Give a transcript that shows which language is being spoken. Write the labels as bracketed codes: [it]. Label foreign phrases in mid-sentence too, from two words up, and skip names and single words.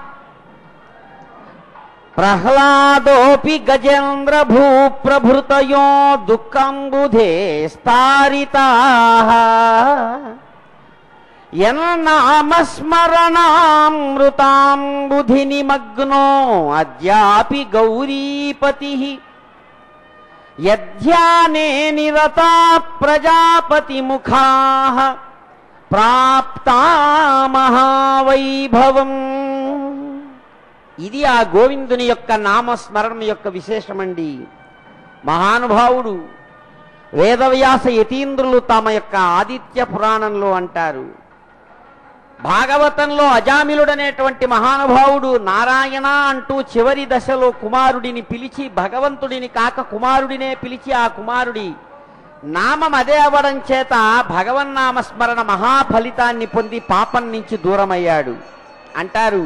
[sa] प्रह्लादोऽपि गजेन्द्र भूप्रभृतयो दुःखम्बुधे स्तारिताः यन्नामस्मरणामृताम्बुधि निमग्नो अद्यापि गौरीपतिः यध्याने निरता प्रजापतिमुखाः प्राप्ता महावैभవం। [te] ఇది ఆ గోవిందుని యొక్క నామస్మరణం యొక్క విశేషమండి. మహానుభావుడు వేదవ్యాస యతీంద్రులు తమ యొక్క ఆదిత్య పురాణంలో అంటారు, భాగవతంలో అజామిలుడనేటువంటి మహానుభావుడు నారాయణ అంటూ చివరి దశలో కుమారుడిని పిలిచి, భగవంతుడిని కాక కుమారుడినే పిలిచి, ఆ కుమారుడి నామం అదే అవ్వడం చేత భగవన్నామస్మరణ మహాఫలితాన్ని పొంది పాపం నుంచి దూరమయ్యాడు అంటారు.